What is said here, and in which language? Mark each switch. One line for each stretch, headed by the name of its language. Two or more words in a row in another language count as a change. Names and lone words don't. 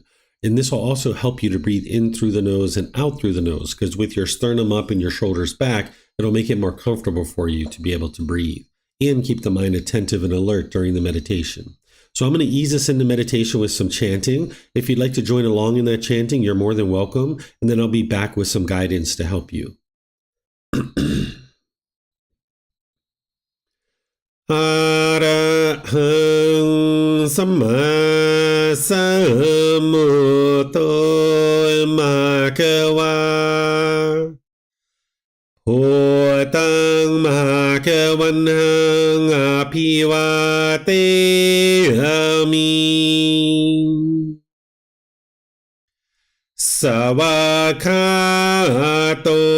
English: And this will also help you to breathe in through the nose and out through the nose, because with your sternum up and your shoulders back, it'll make it more comfortable for you to be able to breathe and keep the mind attentive and alert during the meditation. So I'm going to ease us into meditation with some chanting. If you'd like to join along in that chanting, you're more than welcome. And then I'll be back with some guidance to help you.
Pali: Arahang Samma Sambuddho Bhagava Bhutang Bhagavanang Abhivateyami Savakato